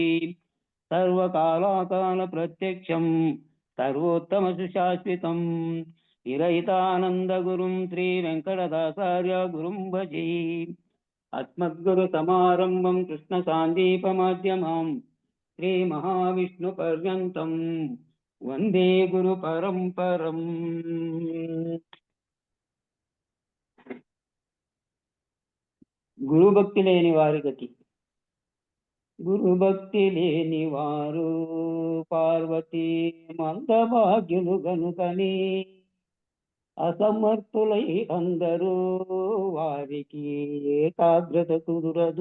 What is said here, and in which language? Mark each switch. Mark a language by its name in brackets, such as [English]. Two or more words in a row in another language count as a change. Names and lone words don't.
[Sanskrit] सर्वकालाकालप्रत्यक्षं सर्वोत्तमसुशाश्वतं विरहितानन्दगुरुं श्रीवेङ्कटदासार्य गुरुं भजे। अस्मद्गुरुसमारम्भं कृष्णसान्दीपमाध्यमं श्रीमहाविष्णुपर्यन्तं वन्दे गुरुपरम्परम्। [Telugu] గురుభక్తి లేని వారి గతి. గురుభక్తి లేని వారు పార్వతీ మందభాగ్యులు గనుకని అసమర్థులై అందరూ వారికి ఏకాగ్రత కుదురదు.